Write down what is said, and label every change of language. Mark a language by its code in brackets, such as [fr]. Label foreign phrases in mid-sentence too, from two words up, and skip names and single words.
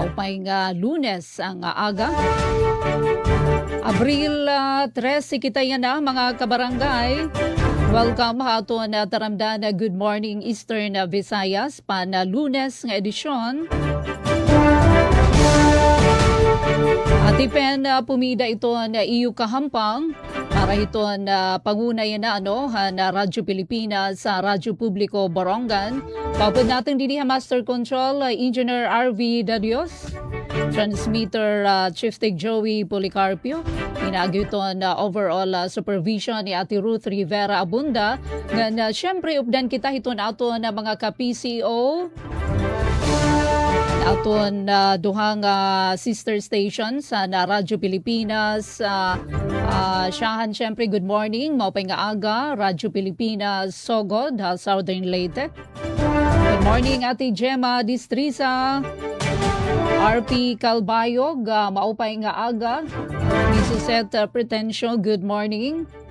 [war] Maupay nga Lunes ang aga. Abril 13 kita yan na mga kabarangay. Welcome ha ato na taramdan na Good Morning Eastern Visayas pan Lunes nga edisyon. Atipen pumida ito na iyo kahampang para ito na pangunay na na Radyo Pilipinas sa Radyo Publiko Borongan. Kapag natin dili [en] Master Control Engineer [war] RV Dadios, [en] Transmitter Chief Tech [war] Joey Policarpio, inagyo ito na [en] overall supervision [war] ni Ate Ruth Rivera Abunda. Na syempre updan kita ito na ato na mga ka-PCO aton duhang [en] sister stations [war] na Radyo Pilipinas. Siyahan syempre [en] good morning, [war] maupay nga aga, Radyo Pilipinas Sogod, Southern Leyte. [en] Good morning [war] Ate Gemma Distrisa, RP Calbayog, maupay nga aga, Misuset Pretensyo, [en] good morning.